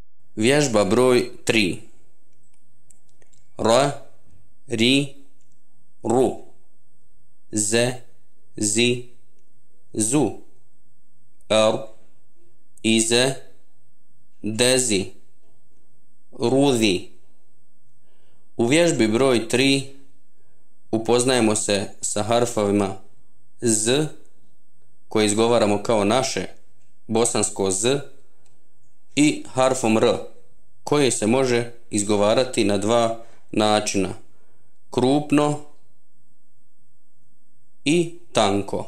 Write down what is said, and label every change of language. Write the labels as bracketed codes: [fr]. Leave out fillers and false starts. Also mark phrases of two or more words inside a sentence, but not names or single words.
[bs] Vježba broj 3. [ar] Ra, ri, ru. Ze, zi, zu. Ar, ize, dezi. Rudi. [bs] U vježbi broj 3 upoznajemo se sa harfovima z, koje izgovaramo kao naše bosansko z, i harfom r, koji se može izgovarati na dva načina: krupno i tanko.